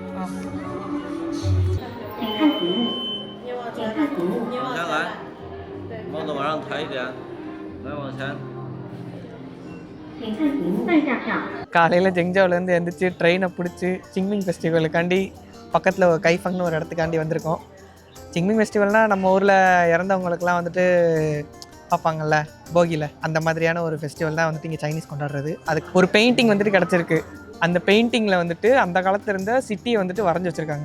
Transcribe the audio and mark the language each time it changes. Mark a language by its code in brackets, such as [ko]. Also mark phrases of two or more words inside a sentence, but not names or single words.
[zh] 请看题目，请看题目。往前来，帽子往上抬一点，来往前。请看题目。再下票。 [ta] காலையில் ஜெங்ஜாவிலேருந்து எழுந்திரிச்சு ட்ரெயினை பிடிச்சி சிங்மிங் ஃபெஸ்டிவலுக்காண்டி பக்கத்தில் ஒரு கைஃபங்னு ஒரு இடத்துக்காண்டி வந்திருக்கோம். சிங்மிங் ஃபெஸ்டிவல்னால் நம்ம ஊரில் இறந்தவங்களுக்குலாம் வந்துட்டு பார்ப்பாங்கள்ல போகியில், அந்த மாதிரியான ஒரு ஃபெஸ்டிவல் தான் வந்துட்டு இங்கே சைனீஸ் கொண்டாடுறது. அதுக்கு ஒரு பெயிண்டிங் வந்துட்டு கிடச்சிருக்கு. அந்த பெயிண்டிங்கில் வந்துட்டு அந்த காலத்தில் இருந்த சிட்டியை வந்துட்டு வரைஞ்சி வச்சுருக்காங்க.